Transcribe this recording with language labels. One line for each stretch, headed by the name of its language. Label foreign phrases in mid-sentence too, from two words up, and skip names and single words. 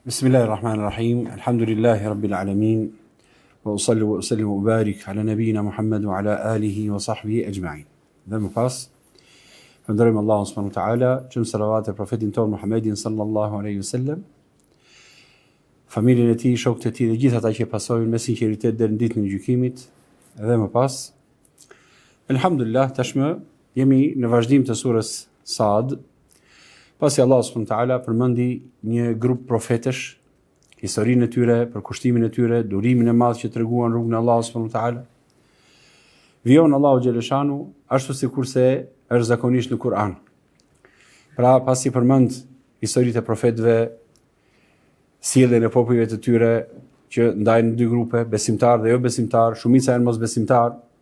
Arabic: بسم الله الرحمن الرحيم. الحمد لله رب العالمين. وأصلي وأسلم وأبارك على نبينا محمد وعلى آله وصحبه أجمعين.
Albanian: Dhe më pas, falënderojmë Allahun
Arabic: سبحانه وتعالى,
Albanian: që në salavat e profetin tonë Muhammedin
Arabic: صلى الله عليه وسلم,
Albanian: familjen e tij, shokët e tij dhe gjithë ata që pasojnë me sinqeritet deri në ditën e gjykimit. Dhe më pas, alhamdulillah, tashmë jemi në vazhdim të surës Sad. Pasi Allah
Arabic: سبحانه وتعالى
Albanian: përmendi një grup profetësh, historinë e tyre, përkushtimin e tyre, durimin e madh që treguan rrugën e Allahut subhanahu wa ta'ala. Vijon Allahu xhaleshanu ashtu sikurse është zakonisht në Kur'an. Pra pasi përmend historitë e profetëve, sjelljen e popujve të tyre që ndajnë në dy grupe, besimtar dhe jo besimtar, shumica janë mosbesimtar.